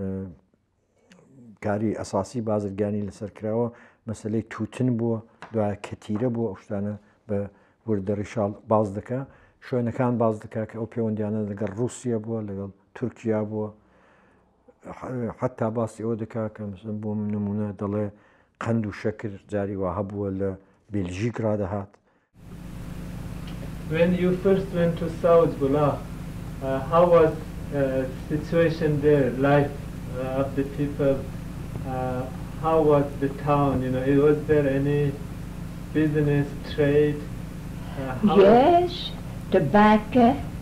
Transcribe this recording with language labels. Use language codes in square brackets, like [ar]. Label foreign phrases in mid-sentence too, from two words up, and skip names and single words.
[ckb] کاری ئەساسی بازرگانی لەسەر کراوە مەسلەی تووتن بووە دوایە کەتیرە بووە ئەو شتانە بە وردەڕیشاڵ باز دەکا شوێنەکان باز دەکا کە ئەو پەیوەندیانە لەگەڵ رووسیا بووە لەگەڵ تورکیا بووە حتا باسی ئەوە دەکا کە بۆ نمونە دەڵێ قەند و شەکر جاری وا هەبووە لە بێلژیک ڕادەهات. [en] When you first went to Savoujbulac, how was situation there, life of the people? How was the town? You know, was there any business, trade? Yes, tobacco.